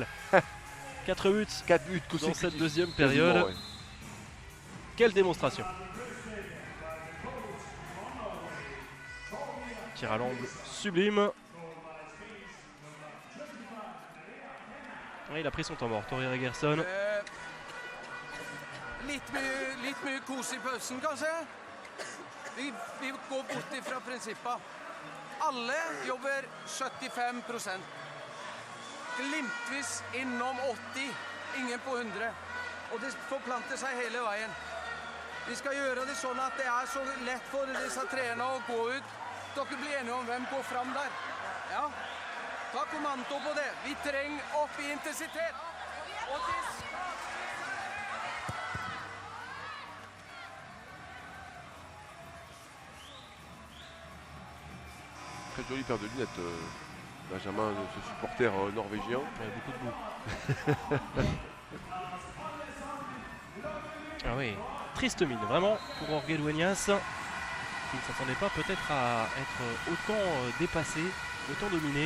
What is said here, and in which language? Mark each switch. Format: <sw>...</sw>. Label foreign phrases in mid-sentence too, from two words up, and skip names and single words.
<fr>4 buts 4 buts dans cette deuxième période. Ouais. Quelle démonstration. Tir à l'angle sublime. Ouais, il a pris son temps mort, Tori Regerson.</fr> <no>Litt mye kos I pausen, kanskje. Vi går bort ifra prinsippa. Alle jobber 75%. Glimtvis innom 80, ingen på 100. Og det forplanter seg hele veien. Vi skal gjøre det sånn at det så lett for disse treerne å gå ut. Dere blir enige om hvem går fram der. Ja, ta kommando på det. Vi trenger opp I intensitet. Og det...</no> <fr>Très jolie paire de lunettes, Benjamin, de ce supporter norvégien. Il y a beaucoup de goût. Ah oui, triste mine, vraiment, pour Jorge Dueñas, qui ne s'attendait pas peut-être à être autant dépassé, autant dominé.</fr>